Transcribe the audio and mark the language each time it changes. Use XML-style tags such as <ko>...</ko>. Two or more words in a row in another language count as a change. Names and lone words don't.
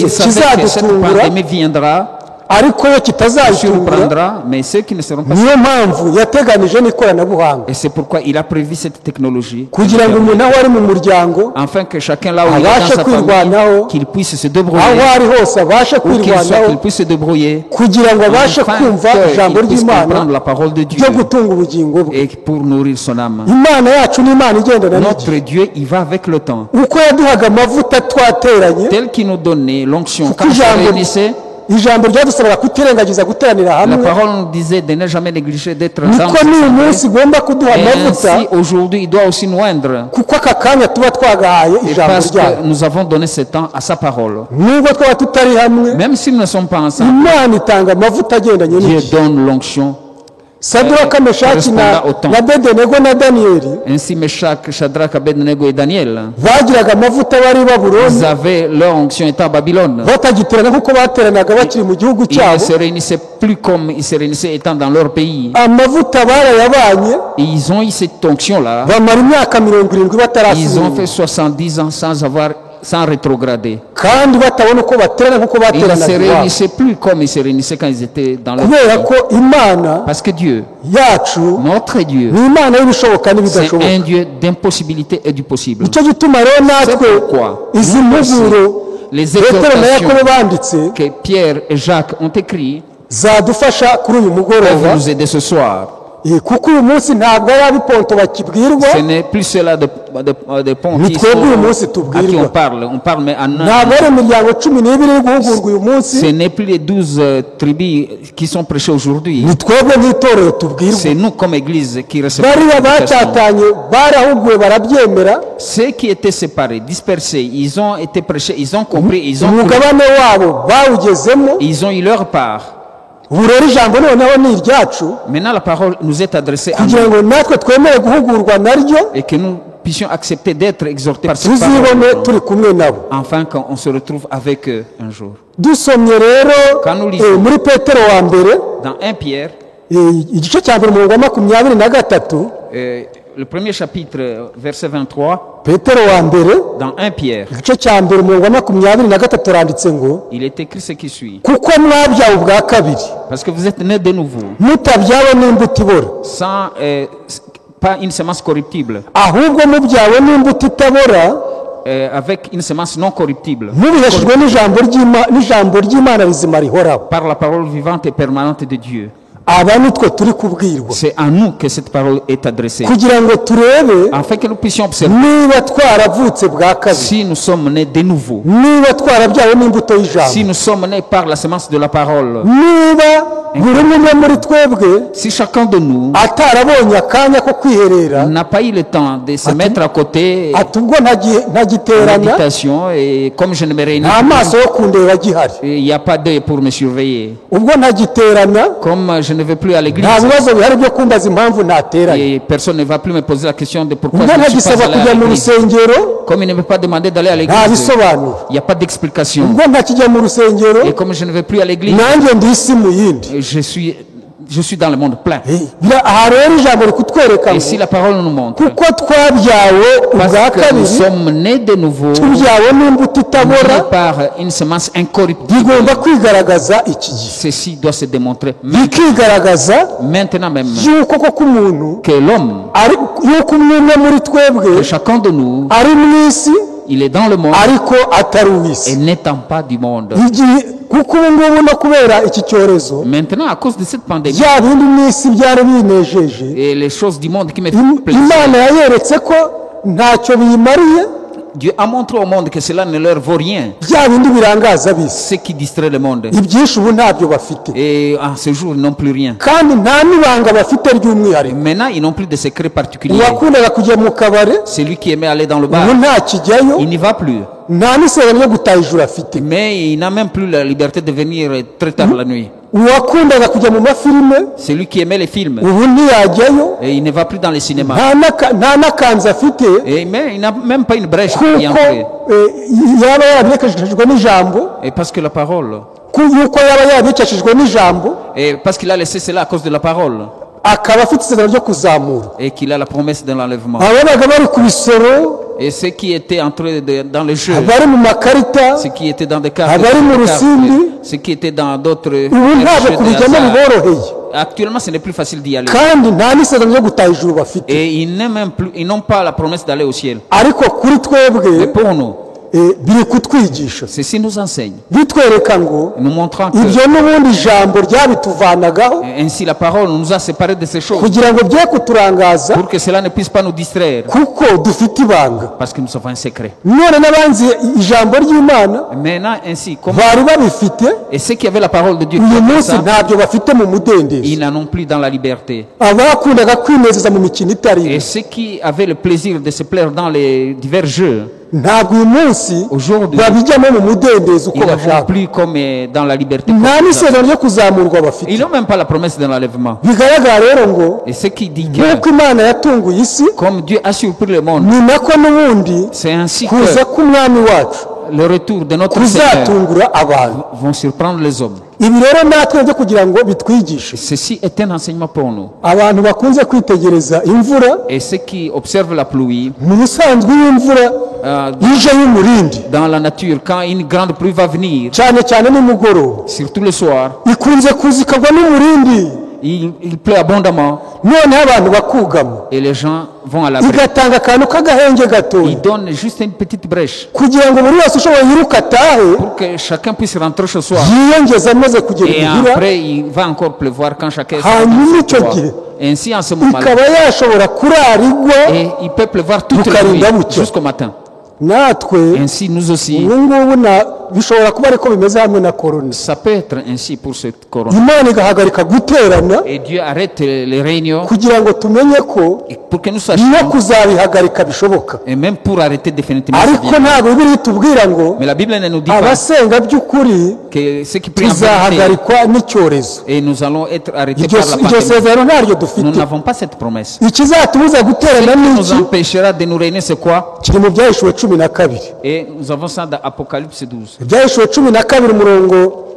<fr>il savait que cette</fr> <rw>kizadutungura</rw> <fr>pandémie viendra,</fr> <rw>ariko yo kitazayitungura</rw> <fr>surprendra, mais ceux qui ne seront pas.</fr> <rw>niyo mpamvu yateganije n'ikoranabuhanga</rw> <fr>Et c'est pourquoi il a prévu cette technologie,</fr> <rw>kugira ngo umuntu aho ari mu muryango</rw> <fr>afin que chacun là où il est</fr> <rw>abashe</rw> <fr>dans sa</fr> <rw>kwirwanaho</rw> <fr>famille, qu'il puisse se</fr> <rw>aho</rw> <fr>débrouiller,</fr> <rw>ari hose abashe</rw> <fr>où qu'il soit,</fr> <rw>kwirwanaho</rw> <fr>qu'il puisse se débrouiller,</fr> <rw>kugira ngo abashe</rw> <fr>afin</fr> <rw>kumva ijambo</rw> <fr>qu'il puisse</fr> <rw>ry'imana</rw> <fr>comprendre la parole de Dieu</fr> <rw>ryo gutunga ubugingo bwe</rw> <fr>et pour nourrir son âme.</fr> <rw>imana yacu ni imana igendana</rw> <fr>Notre</fr> <rw>n'igihe</rw> <fr>Dieu, il va avec le temps.</fr> <rw>uko yaduhaga amavuta twateranye</rw> <fr>Tel qu'il nous donnait l'onction</fr> <rw>kuko</rw> <fr>quand on se</fr> <rw>ijambo</rw> <fr>réunissait,</fr> <rw>ijambo ryadusabaga kutirengagiza guteranira</rw> <fr>la</fr> <rw>hamwe</rw> <fr>parole nous disait de ne jamais négliger d'être</fr> <rw>niko n'uyu munsi</rw> <fr>ensemble.</fr> <rw>igomba kuduha</rw> <fr>Et</fr> <rw>amavuta</rw> <fr>ainsi, aujourd'hui, il doit aussi nous oindre.</fr> <rw>kuko aka kanya tuba twagahaye</rw> <fr>Et</fr> <rw>ijambo</rw> <fr>parce</fr> <rw>ryayo</rw> <fr>que nous avons donné ce temps à sa parole.</fr> <rw>nubwo twaba tutari hamwe</rw> <fr>Même si nous ne sommes pas ensemble,</fr> <rw>imana itanga amavuta agendanye</rw> <fr>Dieu</fr> <rw>n'igihe</rw> <fr>donne l'onction.</fr> <rw>saduraka meshaki na bedenego na daniyeli</rw> <fr>Ainsi, Meshach, Shadrach, Abednego et Daniel,</fr> <rw>bagiraga amavuta bari i</rw> <fr>ils</fr> <rw>babuloni</rw> <fr>avaient leur onction étant à Babylone.</fr> <rw>batagiterana nk'uko bateranaga bakiri mu gihugu</rw> <fr>Ils ne</fr> <rw>cyabo</rw> <fr>se réunissaient plus comme ils se réunissaient étant dans leur pays.</fr> <rw>amavuta barayabanye</rw> <fr>Et ils ont eu cette onction-là.</fr> <rw>bamara imyaka 70</rw> <fr>Ils ont</fr> <rw>batarasubira</rw> <fr>fait 70 ans sans rétrograder.</fr> <rw>kandi batabona uko baterana nk'uko</rw> <fr>Et ils ne se</fr> <rw>bateranaga iwabo</rw> <fr>réunissaient plus comme ils se réunissaient quand ils étaient dans leur</fr> <rw>kubera</rw> <fr>pays.</fr> <rw>ko imana</rw> <fr>Parce que Dieu,</fr> <rw>yacu</rw> <fr>notre Dieu,</fr> <rw>ni imana y'ibishoboka</rw> <fr>c'est</fr> <rw>n'ibidashoboka</rw> <fr>un Dieu d'impossibilité et du possible.</fr> <rw>nicyo gituma rero natwe</rw> <fr>C'est pourquoi</fr> <rw>izi</rw> <fr>nous aussi,</fr> <rw>mpuguro</rw> <fr>les</fr> <rw>petero na yakobo</rw> <fr>exhortations</fr> <rw>banditse</rw> <fr>que Pierre et Jacques ont écrites</fr> <rw>zadufasha kuri uyu</rw> <fr>peuvent</fr> <rw>mugoroba</rw> <fr>nous aider ce soir.</fr> <rw>kuko uyu munsi ntabwo ari abiponto bakibwirwa</rw> <fr>Ce n'est plus cela de Pontis</fr> <rw>Ni twebwe uyu munsi</rw> <fr>à qui</fr> <rw>tubwirwa</rw> <fr>on parle mais en</fr> <rw>ntabwo ari imiryango 12 iri guhugurwa uyu munsi</rw> <fr>ce n'est plus les 12 tribus qui sont prêchées aujourd'hui.</fr> <rw>ni twebwe nk'itorero tubwirwa</rw> <fr>C'est nous comme église qui recevons</fr> <rw>bariya</rw> <fr>l'éducation.</fr> <rw>batatanye barahuguwe barabyemera</rw> <fr>Ceux qui étaient séparés, dispersés, ils ont été prêchés, ils ont compris, ils ont cru,</fr> <rw>umugabane wabo bawugezemo</rw> <fr>ils ont eu leur part.</fr> <rw>ubu rero ijambo noneho ni iryacu</rw> <fr>Maintenant, la parole nous est adressée à</fr> <rw>kugira</rw> <fr>nous</fr> <rw>ngo natwe twemere guhugurwa naryo</rw> <fr>et que nous puissions accepter d'être exhortés par cette</fr> <rw>tuzibone</rw> <fr>parole,</fr> <rw>turi kumwe nabo</rw> <fr>afin qu'on se retrouve avec eux un jour.</fr> <rw>dusomye rero</rw> <fr>Quand nous lisons</fr> <rw>muri petero wa mbere</rw> <fr>dans 1 Pierre,</fr> <rw>igice cya mbere umurongo wa 23</rw> <fr>le premier chapitre, verset 23,</fr> <rw>petero wa mbere</rw> <fr>dans 1 Pierre,</fr> <rw>igice cya mbere umurongo wa 23 randitse ngo</rw> <fr>il est écrit ce qui suit.</fr> <rw>kuko mwabyawe ubwa kabiri</rw> <fr>Parce que vous êtes nés de nouveau,</fr> <rw>mutabyawe n'imbuto ibora</rw> <fr>sans, pas une semence corruptible,</fr> <rw>ahubwo mubyawe n'imbuto itabora</rw> <fr>avec une semence non corruptible,</fr> <rw>mubiheshejwe n'ijambo ry'imana rizima rihoraho</rw> <fr>par la parole vivante et permanente de Dieu.</fr> <rw>aba nitwe turi kubwirwa</rw> <fr>C'est à nous que cette parole est adressée,</fr> <rw>kugira ngo turebe</rw> <fr>afin que nous puissions observer</fr> <rw>niba twaravutse bwa kabiri</rw> <fr>si nous sommes nés de nouveau,</fr> <rw>niba twarabyawe n'imbuto y'ijambo</rw> <fr>si nous sommes nés par la semence de la parole,</fr> <rw>niba buri umwe muri twebwe</rw> <fr>si chacun de nous</fr> <rw>atarabonye akanya ko kwiherera</rw> <fr>n'a pas eu le temps de se mettre à côté</fr> <rw>ati ubwo</rw> <fr>en</fr> <rw>ntagiterana</rw> <fr>méditation, et comme je ne me réunis</fr> <rw>nta maso yo kundeba agihari</rw> <fr>il n'y a pas d'œil pour me surveiller,</fr> <rw>ubwo ntagiterana</rw> <fr>comme je ne vais plus à l'église</fr> <rw>nta bibazo bihari byo kumbaza impamvu ntateranye</rw> <fr>et personne ne va plus me poser la question de pourquoi</fr> <rw>ubwo</rw> <fr>je ne suis pas</fr> <rw>ntagisaba</rw> <fr>allé</fr> <rw>kujya</rw> <fr>à</fr> <rw>mu</rw> <fr>l'église.</fr> <rw>rusengero</rw> <fr>Comme il ne veut pas demander d'aller à</fr> <rw>nta</rw> <fr>l'église,</fr> <rw>bisobanuro</rw> <fr>il n'y a pas d'explication.</fr> <rw>ubwo ntakijya mu rusengero</rw> <fr>Et comme je ne vais plus à l'église,</fr> <rw>nanjye ndi isi mu yindi</rw> <fr>je suis dans le monde plein.</fr> <rw>aha rero ijambo rikutwereka</rw> <fr>Et</fr> <rw>ngo</rw> <fr>si la parole nous montre,</fr> <rw>kuko twabyawe ubwa</rw> <fr>parce que nous</fr> <rw>kabiri</rw> <fr>sommes nés de nouveau,</fr> <rw>tubyawe n'imbuto itabora</rw> <fr>nés par une semence incorruptible,</fr> <rw>bigomba kwigaragaza iki gihe</rw> <fr>ceci doit se démontrer</fr> <rw>bikigaragaza</rw> <fr>maintenant même</fr> <rw>yuko koko umuntu</rw> <fr>que l'homme,</fr> <rw>yuko umwe muri twebwe</rw> <fr>que chacun de nous,</fr> <rw>ari mu isi</rw> <fr>il est dans le monde</fr> <rw>ariko atari</rw> <fr>et</fr> <rw>uw'isi</rw> <fr>n'étant pas du monde.</fr> <rw>kuko ubu ngubu no kubera iki cyorezo</rw> <fr>Maintenant, à cause de cette pandémie</fr> <rw>bya bindi mu isi byari binejeje</rw> <fr>et les choses du monde qui me font plaisir,</fr> <rw>imana yayeretse ko ntacyo biyimariye</rw> <fr>Dieu a montré au monde que cela ne leur vaut rien.</fr> <rw>bya bindi birangaza ab'isi</rw> <fr>Ce qui distrait le monde.</fr> <rw>ibyinshi ubu ntabyo bafite</rw> <fr>Et à ce jour, ils n'ont plus rien.</fr> <rw>kandi nta n'ibanga bafite</rw> <fr>Et</fr> <rw>ry'umwihariko</rw> <fr>maintenant, ils n'ont plus de secret particulier.</fr> <rw>uwakundaga kujya mu kabare</rw> <fr>Celui qui aimait aller dans le bar,</fr> <rw>ubu ntakijyayo</rw> <fr>il n'y va plus.</fr> <rw>nta n'isezerano ryo gutaha ijuru afite</rw> <fr>Mais il n'a même plus la liberté de venir très tard la nuit.</fr> <rw>uwakundaga kujya mu mafilime</rw> <fr>Celui qui aimait les films,</fr> <rw>ubu ntiyajyayo</rw> <fr>et il ne va plus dans les cinémas.</fr> <rw>nta n'akanzu afite</rw> <fr>Mais il n'a même pas une brèche pour y</fr> <rw>kuko</rw> <fr>entrer.</fr> <rw>yaba yarabikeshejwe n'ijambo</rw> <fr>Et parce que la parole,</fr> <rw>yuko yaba yarabikeshejwe n'ijambo</rw> <fr>et parce qu'il a laissé cela à cause de la parole,</fr> <rw>akaba afite isezerano ryo kuzamura</rw> <fr>et qu'il a la promesse de l'enlèvement.</fr> <rw>ababaga bari ku bisoro</rw> <fr>Et ceux qui étaient entrés dans le jeu,</fr> <rw>abari mu makarita</rw> <fr>ceux qui étaient dans des cartes,</fr> <rw>abari mu rusimbi</rw> <fr>ceux qui étaient dans d'autres</fr> <rw>ubu ntabwo</rw> <fr>jeux de</fr> <rw>kubijyamo</rw> <fr>hasard.</fr> <rw>biboroheye</rw> <fr>Actuellement, ce n'est plus facile d'y aller.</fr> <rw>kandi nta n'isezerano ryo gutaha ijuru bafite</rw> <fr>Et ils n'ont pas la promesse d'aller au ciel.</fr> <rw>ariko kuri twebwe</rw> <fr>Mais pour nous,</fr> <rw>biri kutwigisha</rw> <fr>ceci nous enseigne,</fr> <rw>bitwereka ngo</rw> <fr>nous montrant que</fr> <rw>ibyo n'ubundi ijambo ryabituvanagaho</rw> <fr>ainsi la parole nous a séparés de ces choses</fr> <rw>kugira ngo bye kuturangaza</rw> <fr>pour que cela ne puisse pas nous distraire,</fr> <rw>kuko dufite ibanga</rw> <fr>parce que nous avons un secret.</fr> <rw>none n'abanzi ijambo ry'imana</rw> <fr>Maintenant, ainsi, comme</fr> <rw>bari babifite</rw> <fr>et ceux qui avaient la parole de Dieu,</fr> <rw>uyu</rw> <fr>comme</fr> <rw>munsi</rw> <fr>ça,</fr> <rw>ntabyo bafite mu mudendezo</rw> <fr>ils n'en ont plus dans la liberté.</fr> <rw>abakundaga kwinezeza mu mikino itari</rw> <fr>Et ceux qui avaient le plaisir de se plaire dans les divers jeux,</fr> <rw>ntabwo uyu munsi</rw> <fr>aujourd'hui,</fr> <rw>babijyamo mu mudendezo uko</rw> <fr>ils ne vont</fr> <rw>bashaka</rw> <fr>plus comme dans la liberté. comme</fr> <rw>nta</rw> <fr>ça.</fr> <rw>n'isezerano ryo kuzamurwa bafite</rw> <fr>Ils n'ont même pas la promesse de l'enlèvement.</fr> <rw>bigaragara rero ngo</rw> <fr>Et ce qui dit</fr> <rw>nk'uko</rw> <fr>que,</fr> <rw>imana yatunguye isi</rw> <fr>comme Dieu a surpris le monde,</fr> <rw>ni nako n'ubundi</rw> <fr>c'est ainsi</fr> <rw>kuza</rw> <fr>que</fr> <rw>k'umwami wacu</rw> <fr>le retour de notre Seigneur</fr> <rw>kuzatungura abantu</rw> <fr>vont surprendre les hommes.</fr> <rw>ibi rero natwe byo kugira ngo bitwigishe</rw> <fr>Ceci est un enseignement pour nous.</fr> <rw>abantu bakunze kwitegereza imvura</rw> <fr>Et ceux qui observent la pluie</fr> <rw>mu busanzwe y'imvura ije y'umurindi</rw> <fr>dans la nature, quand une grande pluie va venir,</fr> <rw>cyane cyane nimugoroba</rw> <fr>surtout le soir,</fr> <rw>ikunze kuzikagwa n'umurindi</rw> <fr>il pleut abondamment</fr> <rw>noneho abantu bakugama</rw> <fr>et les gens vont à l'abri.</fr> <rw>igatanga akantu k'agahenge gatoya</rw> <fr>Il donne juste une petite brèche</fr> <rw>kugira ngo buri wese ushoboye yiruka atahe</rw> <fr>pour que chacun puisse rentrer chez soi.</fr> <rw>yiyongeze amaze kugera</rw> <fr>Et</fr> <rw>imuhira</rw> <fr>après, il va encore pleuvoir quand chacun sera</fr> <rw>hanyuma</rw> <fr>dans</fr> <rw>icyo</rw> <fr>son</fr> <rw>gihe</rw> <fr>toit. Et ainsi, en ce moment-là,</fr> <rw>ikaba yashobora kurara igwa</rw> <fr>et il peut pleuvoir toute la nuit</fr> <rw>Bukarinda bucya.</rw> <fr>jusqu'au matin.</fr> <rw>natwe</rw> <fr>Ainsi, nous aussi,</fr> <rw>ubu ngubu bishobora kuba ariko bimeze hamwe na korona</rw> <fr>ça peut être ainsi pour cette corona.</fr> <rw>imana igahagarika guterana</rw> <fr>Et Dieu arrête les réunions</fr> <rw>kugira ngo tumenye ko</rw> <fr>et pour que nous</fr> <rw>no</rw> <fr>sachions,</fr> <rw>kuzabihagarika bishoboka</rw> <fr>et même pour arrêter définitivement, ça</fr> <rw>ariko</rw> <fr>vient.</fr> <rw>ntabwo bibiri itubwira ngo</rw> <fr>Mais la Bible ne nous dit pas</fr> <rw>abasenga by'ukuri</rw> <fr>que ceux qui prient en vérité,</fr> <rw>tuzahagarikwa n'icyorezo</rw> <fr>et nous allons être arrêtés</fr> <rw>iryo</rw> <fr>par la pandémie.</fr> <rw>sezerano ntaryo</rw> <fr>Nous</fr> <rw>dufite</rw> <fr>n'avons pas cette promesse.</fr> <rw>ikizatubuza</rw> <fr>Ce</fr> <rw>guterana</rw> <fr>qui nous</fr> <rw>n'iki</rw> <fr>empêchera de nous réunir, c'est quoi?</fr> <rw>kiri mu byahishuwe 12</rw> <fr>Et nous avons ça dans Apocalypse 12.</fr> <rw>ibyahishuwe 12 umurongo wa</rw>